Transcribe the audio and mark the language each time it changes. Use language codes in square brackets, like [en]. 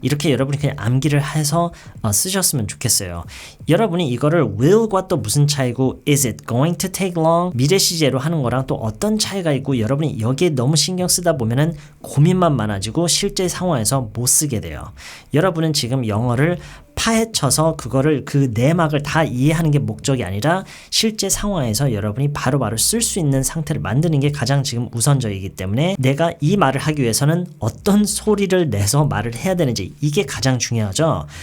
[ko] 이렇게 여러분이 그냥 암기를 해서 쓰셨으면 좋겠어요. 여러분이 이거를 will과 또 무슨 차이고 [en] is it going to take long? [ko] 미래 시제로 하는 거랑 또 어떤 차이가 있고 여러분이 여기에 너무 신경 쓰다 보면은 고민만 많아지고 실제 상황에서 못 쓰게 돼요. 여러분은 지금 영어를 파헤쳐서 그거를 그 내막을 다 이해하는 게 목적이 아니라 실제 상황에서 여러분이 바로바로 쓸 수 있는 상태를 만드는 게 가장 지금 우선적이기 때문에 내가 이 말을 하기 위해서는 어떤 소리를 내서 말을 해야 되는지 이게 가장 중요하죠.